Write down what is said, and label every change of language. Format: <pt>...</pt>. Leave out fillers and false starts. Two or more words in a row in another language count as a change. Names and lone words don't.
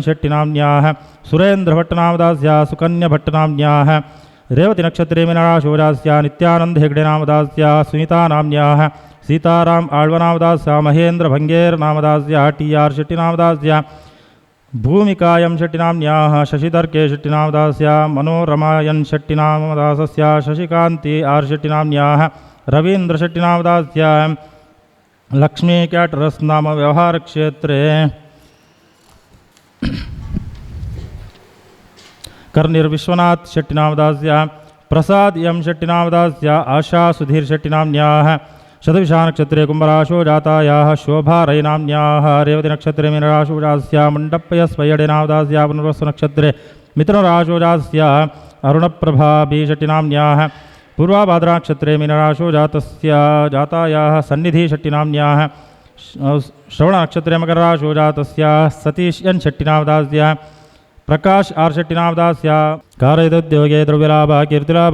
<sa>ಶೆಟ್ಟಿನಾಮ್ನ್ಯಾಹ ಸುರೇಂದ್ರ ಭಟ್ಟನಾಮದಾಸ್ಯ ಸುಕನ್ಯಾ ಭಟ್ಟನಾಮ್ನ್ಯಾಹ ರೇವತಿ ನಕ್ಷತ್ರೇ ಮೀನರಾಶೋ ಜಾತಸ್ಯ ನಿತ್ಯಾನಂದ ಹೆಗ್ಡೆ ನಾಮದಾಸ್ಯ ಸುನಿತಾ ನಾಮ್ನ್ಯಾಹ ಸೀತಾರಾಮ್ ಆಳ್ವನಾಮದಾಸ್ಯ ಮಹೇಂದ್ರ ಭಂಗೇರ್ ನಾಮದಾಸ್ಯ ಟಿ ಆರ್ ಶೆಟ್ಟಿನಾಮದಾಸ್ಯ ಭೂಮಿಕಾ ಎಂ ಶೆಟ್ಟಿನಾಮ್ನ್ಯಾಹ ಶಶಿಧರ್ ಕೆ ಶೆಟ್ಟಿನಾಮದಾಸ್ಯ ಮನೋರಮಾ ಎನ್ ಶೆಟ್ಟಿನಾಮದಾಸಸ್ಯ ಶಶಿಕಾಂತಿ ಆರ್ ಶೆಟ್ಟಿನಾಮ್ನ್ಯಾಹ ರವೀಂದ್ರ ಶೆಟ್ಟಿನಾಮದಾಸ್ಯ ಲಕ್ಷ್ಮೀ ಕ್ಯಾಟರಸ್ ನಾಮ ವ್ಯವಹಾರ ಕ್ಷೇತ್ರೇ ಕರ್ನಿರ್ ವಿಶ್ವನಾಥ್ ಶೆಟ್ಟಿನಾಮದಾಸ್ಯ ಪ್ರಸಾದ್ ಎಂ ಶೆಟ್ಟಿನಾಮದಾಸ್ಯ ಆಶಾ ಸುಧೀರ್ ಶೆಟ್ಟಿನಾಮ್ನ್ಯಾಹ ಶತಭಿಷಾ ನಕ್ಷತ್ರೇ ಕುಂಭರಾಶೋ ಜಾತಾಯಾಹ ಶೋಭಾ ರೈ ನಾಮ್ನ್ಯಾಹ ರೇವತಿ ನಕ್ಷತ್ರೇ ಮೀನರಾಶೋ ಜಾತಸ್ಯ ಮಂಡಪ್ಪಯ ಸ್ವಯಡೆ ನಾಮದಾಸ್ಯ ಪುನರ್ವಸು ನಕ್ಷತ್ರೇ ಮಿಥುನರಾಶೋ ಜಾತಸ್ಯ ಅರುಣಪ್ರಭಾ ಬಿ ಶೆಟ್ಟಿನಾಮ್ನ್ಯಾಹ ಪೂರ್ವಾಭಾದ್ರಾ ನಕ್ಷತ್ರೇ ಮೀನರಾಶೋ ಜಾತಸ್ಯ ಜಾತಾಯಾಹ ಸನ್ನಿಧಿ ಶೆಟ್ಟಿನಾಮ್ನ್ಯಾಹ ಶ್ರವಣ ನಕ್ಷತ್ರೇ ಮಕರರಾಶೋ ಜಾತಸ್ಯ ಸತೀಶ್ ಎನ್ ಶೆಟ್ಟಿನಾಮದಾಸ್ಯ ಪ್ರಕಾಶ್ ಆರ್ ಶೆಟ್ಟಿನಾಮದಾಸ್ಯ ಕಾರೈದೋದ್ಯೋಗೆ ದ್ರವ್ಯಲಾಭ ಕೀರ್ತಿಲಾಭ</sa>